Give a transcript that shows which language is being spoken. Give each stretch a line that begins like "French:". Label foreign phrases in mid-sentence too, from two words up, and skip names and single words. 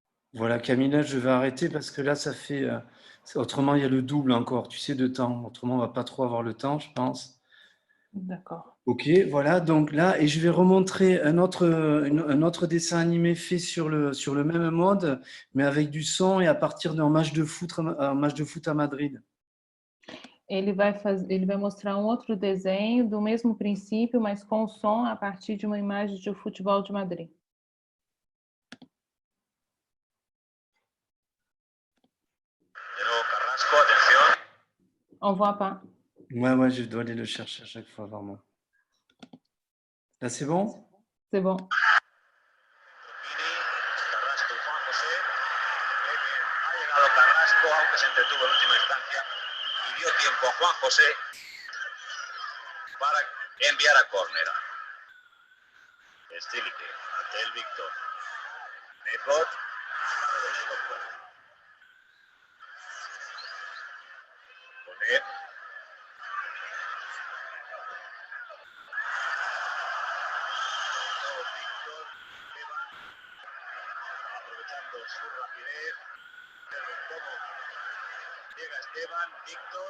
French: Voilà, Camilla, je vais arrêter parce que là, ça fait. Autrement, il y a le double encore, tu sais, de temps. Autrement, on va pas trop avoir le temps, je pense. D'accord. Ok, voilà, donc là, et je vais remontrer un autre dessin animé fait sur le même mode, mais avec du son et à partir d'un match de foot, un match de foot à Madrid.
Portuguese: Ele vai mostrar um outro desenho do mesmo princípio, mas com o som a partir de uma imagem de futebol de Madrid.
Spanish: De nuevo Carrasco, atención.
French: On voit pas. Ouais, je dois aller le chercher à chaque fois, vraiment. Là, c'est bon? C'est bon.
Spanish: Vini, Carrasco y Juan José. Qué bien. Ha llegado Carrasco, aunque se entretuvo en última instancia. Y dio tiempo a Juan José para enviar a córner. Stilike, ante el Víctor. Nedved. Bonet. Víctor. Esteban. Aprovechando su rapidez. Cómo llega Esteban, Víctor.